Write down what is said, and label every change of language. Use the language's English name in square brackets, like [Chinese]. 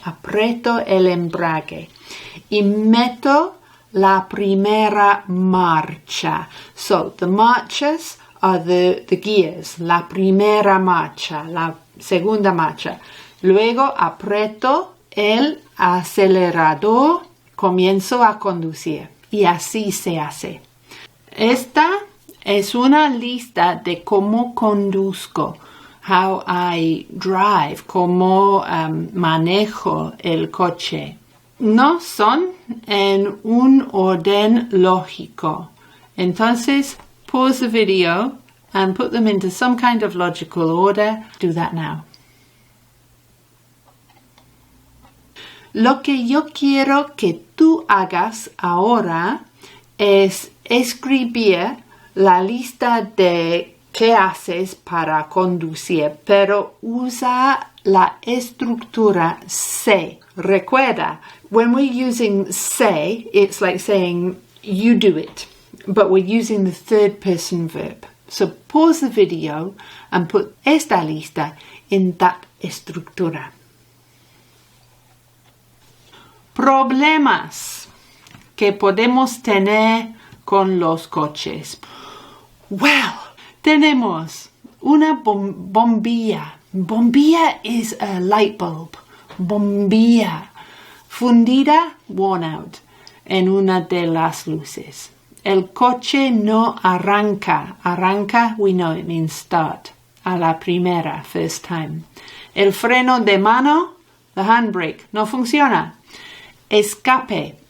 [Spanish] Aprieto el embrague y meto la primera marcha. [English] So the marchas are the gears. [Spanish] La primera marcha, la segunda marcha. Luego aprieto el acelerador, comienzo a conducir y así se hace. Esta es una lista de cómo conduzco, [English] how I drive, [Spanish] cómo manejo el coche. No son en un orden lógico. [English] Entonces, pause the video and put them into some kind of logical order. Do that now. [Spanish] Lo que yo quiero que tú hagas ahora es escribir la lista de qué haces para conducir, pero usa la estructura se. [English] Recuerda, when we're using se, it's like saying you do it, but we're using the third person verb. So pause the video and put [Spanish] esta lista [English] in that estructura. [Spanish] Problemas que podemos tener con los coches. Well, tenemos una bombilla. [English] Bombilla is a light bulb. Bombilla. Fundida, worn out. [Spanish] en una de las luces. El coche no arranca. [English] Arranca, we know it means start. [Spanish] A la primera, [English] first time. [Spanish] El freno de mano, [English] the handbrake, [Spanish] no funciona. Escape.